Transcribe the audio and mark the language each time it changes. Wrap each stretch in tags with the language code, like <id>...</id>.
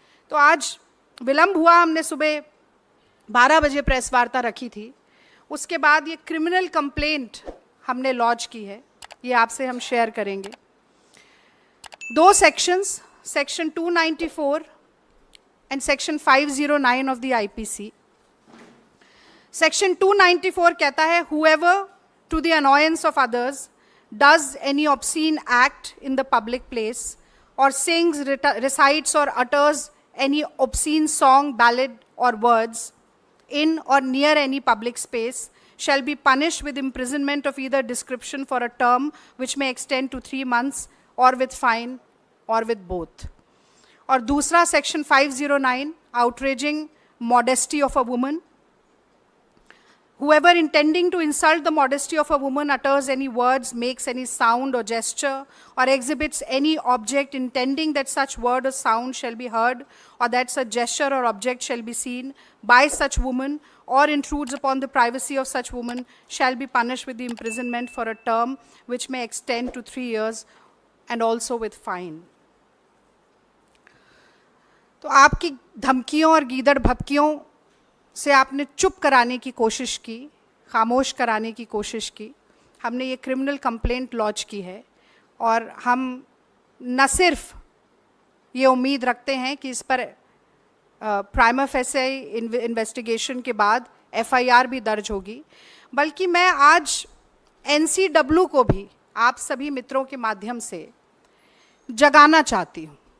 <hi>तो आज विलंब हुआ, हमने सुबह 12 बजे प्रेस वार्ता रखी थी। उसके बाद ये क्रिमिनल कंप्लेंट हमने लॉन्च की है, ये आपसे हम शेयर करेंगे।</hi> <en>2 sections, section 294 and section 509 of the IPC.</en> <hi>Section 294 कहता है,</hi> <en>whoever to the annoyance of others does any obscene act in the public place or sings, recites or utters any obscene song, ballad or words in or near any public space shall be punished with imprisonment of either description for a term which may extend to 3 months or with fine or with both.</en> <hi>और दूसरा</hi> <en>section 509, outraging modesty of a woman, Whoever intending to insult the modesty of a woman utters any words, makes any sound or gesture, or exhibits any object intending that such word or sound shall be heard, or that such gesture or object shall be seen by such woman, or intrudes upon the privacy of such woman, shall be punished with the imprisonment for a term which may extend to 3 years, and also with fine.</en> <hi>तो आपकी धमकियों और गीदड़ भपकियों से आपने चुप कराने की कोशिश की, खामोश कराने की कोशिश की। हमने ये क्रिमिनल कंप्लेंट लॉन्च की है और हम न सिर्फ ये उम्मीद रखते हैं कि इस पर प्राइमा फेसे इन्वेस्टिगेशन के बाद एफआईआर भी दर्ज होगी, बल्कि मैं आज एनसीडब्ल्यू को भी आप सभी मित्रों के माध्यम से जगाना चाहती हूँ।</hi>